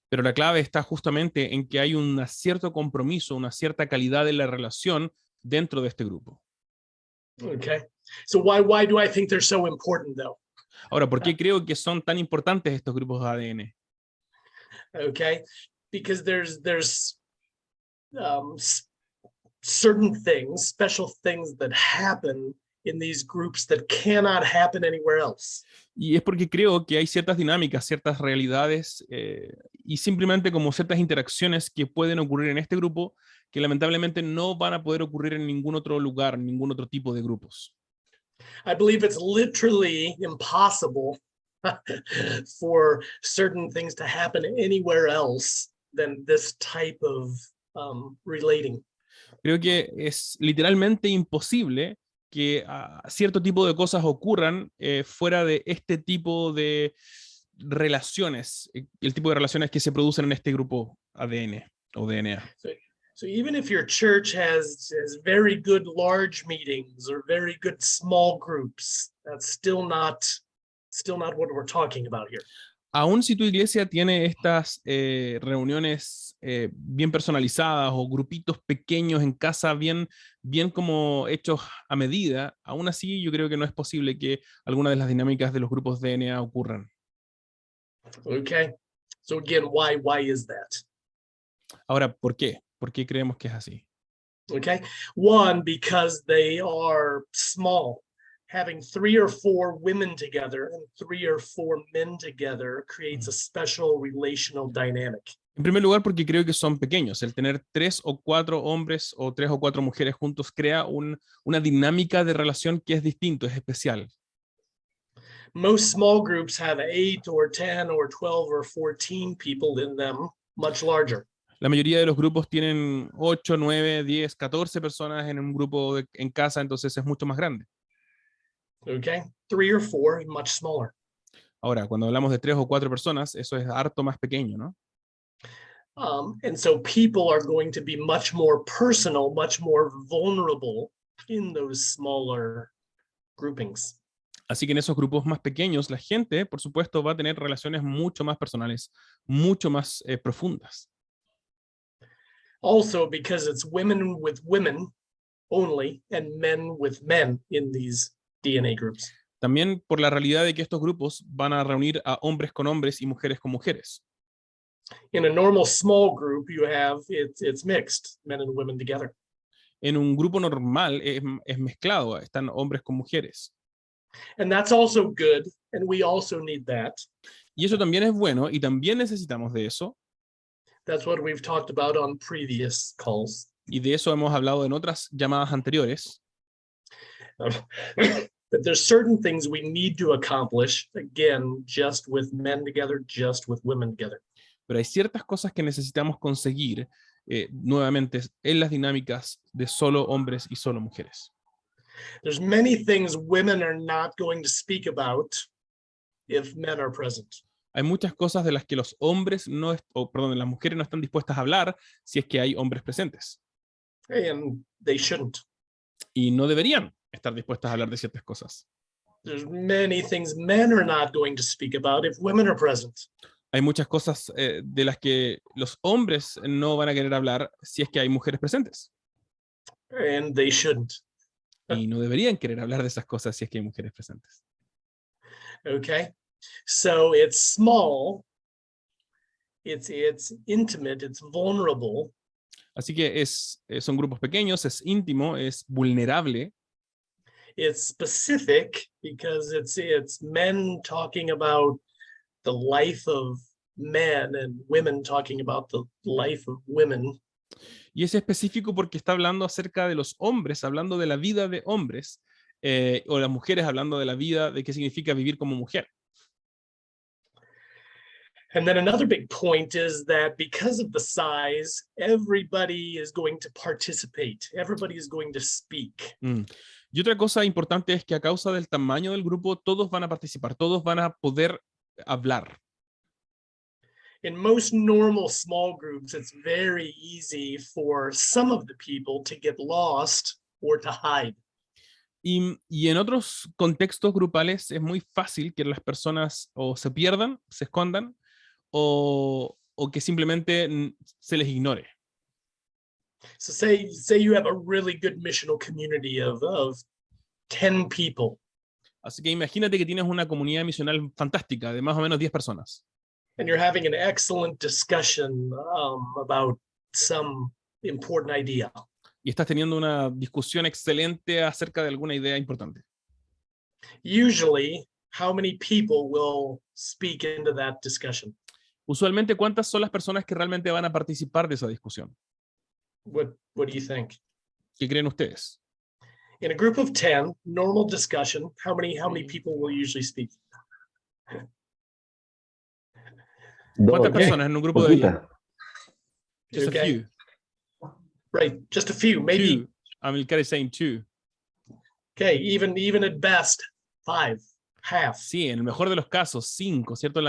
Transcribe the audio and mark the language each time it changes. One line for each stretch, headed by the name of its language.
Spanish: Pero la clave está justamente en que hay un cierto compromiso, una cierta calidad de la relación dentro de este grupo.
English: Okay, so why do I think they're so important though?
Spanish: Ahora, ¿por qué creo que son tan importantes estos grupos de ADN?
English: Okay, because there's certain things, special things that happen in these groups that cannot happen anywhere else.
Spanish: Y es porque creo que hay ciertas dinámicas, ciertas realidades y simplemente como ciertas interacciones que pueden ocurrir en este grupo que lamentablemente no van a poder ocurrir en ningún otro lugar, en ningún otro tipo de grupos.
English: I believe it's literally impossible for certain things to happen anywhere else than this type of relating.
Spanish: Creo que es literalmente imposible que cierto tipo de cosas ocurran fuera de este tipo de relaciones, el tipo de relaciones que se producen en este grupo ADN o DNA.
English: So even if your church has very good large meetings or very good small groups, that's still not what we're talking about here.
Spanish: Aún si tu iglesia tiene estas reuniones bien personalizadas o grupitos pequeños en casa bien como hechos a medida, aún así yo creo que no es posible que alguna de las dinámicas de los grupos DNA ocurran.
English: Okay, so again, why is that?
Spanish: Ahora, ¿por qué? ¿Por qué creemos que es así?
English: Okay, one, because they are small. Having 3 or 4 women together and 3 or 4 men together creates a special relational dynamic.
Spanish: En primer lugar, porque creo que son pequeños. El tener 3 o 4 hombres o 3 o 4 mujeres juntos crea una dinámica de relación que es distinto, es especial.
English: Most small groups have 8 or 10 or 12 or 14 people in them, much larger.
Spanish: La mayoría de los grupos tienen 8, 9, 10, 14 personas en un grupo en casa, entonces es mucho más grande.
English: Okay, 3 or 4, much smaller.
Spanish: Ahora, cuando hablamos de 3 o 4 personas, eso es harto más pequeño, ¿no?
English: And so people are going to be much more personal, much more vulnerable in those smaller groupings.
Spanish: Así que en esos grupos más pequeños, la gente, por supuesto, va a tener relaciones mucho más personales, mucho más profundas.
English: Also, because it's women with women only and men with men in these DNA groups.
Spanish: También por la realidad de que estos grupos van a reunir a hombres con hombres y mujeres con mujeres.
English: In a normal small group, it's mixed, men and women together.
Spanish: En un grupo normal es mezclado, están hombres con mujeres.
English: And that's also good, and we also need that.
Spanish: Y eso también es bueno y también necesitamos de eso.
English: That's what we've talked about on previous calls.
Spanish: Y de eso hemos hablado en otras llamadas anteriores.
English: But there's certain things we need to accomplish, again, just with men together, just with women together.
Spanish: Pero hay ciertas cosas que necesitamos conseguir nuevamente en las dinámicas de solo hombres y solo mujeres.
English: There's many things women are not going to speak about if men are present.
Spanish: Hay muchas cosas de las que los hombres las mujeres no están dispuestas a hablar si es que hay hombres presentes.
English: And they shouldn't.
Spanish: Y no deberían estar dispuestas a hablar de ciertas cosas.
English: There's many things men are not going to speak about if women are present.
Spanish: Hay muchas cosas de las que los hombres no van a querer hablar si es que hay mujeres presentes.
English: And they shouldn't.
Spanish: Y no deberían querer hablar de esas cosas si es que hay mujeres presentes.
English: Okay, so it's small, it's intimate, it's vulnerable.
Spanish: Así que son grupos pequeños, es íntimo, es vulnerable.
English: It's specific because it's men talking about the life of men and women talking about the life of women.
Spanish: Y es específico porque está hablando acerca de los hombres, hablando de la vida de hombres, o las mujeres hablando de la vida, de qué significa vivir como mujer.
English: And then another big point is that because of the size, everybody is going to participate. Everybody is going to speak.
Spanish: Y otra cosa importante es que a causa del tamaño del grupo, todos van a participar, todos van a poder hablar.
English: In most normal small groups, it's very easy for some of the people to get lost or to hide.
Spanish: Y en otros contextos grupales es muy fácil que las personas o se pierdan, se escondan, o que simplemente se les ignore.
English: So say you have a really good missional community of 10 people.
Spanish: Así que imagínate que tienes una comunidad misional fantástica de más o menos 10 personas.
English: And you're having an excellent discussion about some important idea.
Spanish: Y estás teniendo una discusión excelente acerca de alguna idea importante.
English: Usually, how many people will speak into that discussion?
Spanish: Usualmente, ¿cuántas son las personas que realmente van a participar de esa discusión?
English: What do you think?
Spanish: ¿Qué creen ustedes?
English: In a group of 10, normal discussion, how many people will usually speak?
Spanish: ¿Cuántas personas en un grupo de 10?
English: Just a few. Right, just a few, maybe. Two. Amilcar is saying 2. Okay, even at best, 5, half.
Spanish: Sí, en el mejor de los casos, 5, ¿cierto?